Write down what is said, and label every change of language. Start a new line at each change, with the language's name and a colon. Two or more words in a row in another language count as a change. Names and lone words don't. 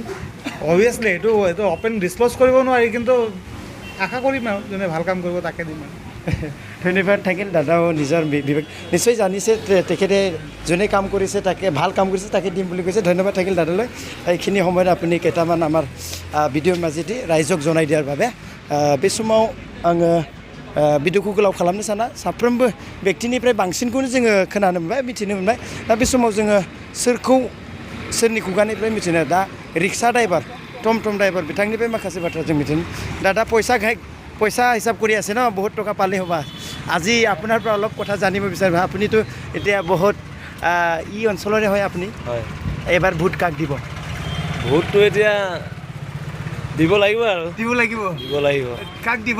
Assamese: অভিয়াছলি এইটো
English: open disclose
Assamese: কৰিব নোৱাৰি, কিন্তু আশা কৰিম আৰু যোনে ভাল কাম কৰিব তাকে দিম আৰু। ধন্যবাদ থাকিল। দাদাও নিজৰ বিবেক নিশ্চয় জানিছে, তেখেতে যোনে কাম কৰিছে তাকে ভাল কাম কৰিছে তাকে দিম বুলি কৈছে। ধন্যবাদ থাকিল দাদালৈ এইখিনি সময়ত আপুনি কেইটামান আমাৰ ভিডিঅ'ৰ মাজেদি
Bodo: रायजोक जनाय दियार बाबे बे समाव आङो भिडिअखौ गोलाव खालामनो साना साफ्रोमबो व्यक्तिनिफ्राय बांसिनखौनो जोङो खोनानो मोनबाय मिथिनो मोनबाय दा बे समाव जोङो सोरनि खुगानिफ्राय मिथिनो दा रिक्सा ड्राइभार टमटम ड्राइभार बिथांनिफ्राय माखासे बाथ्रा जों मिथिनो दादा
Assamese: পইচা হিচাপ কৰি আছে ন বহুত টকা পালে হ'বা আজি আপোনাৰ পৰা অলপ কথা জানিব বিচাৰিম আপুনিতো এতিয়া বহুত ই অঞ্চলৰে হয় আপুনি হয় এবাৰ ভোট কাক দিব ভোটটো এতিয়া দিব লাগিব আৰু দিব লাগিব কাক দিব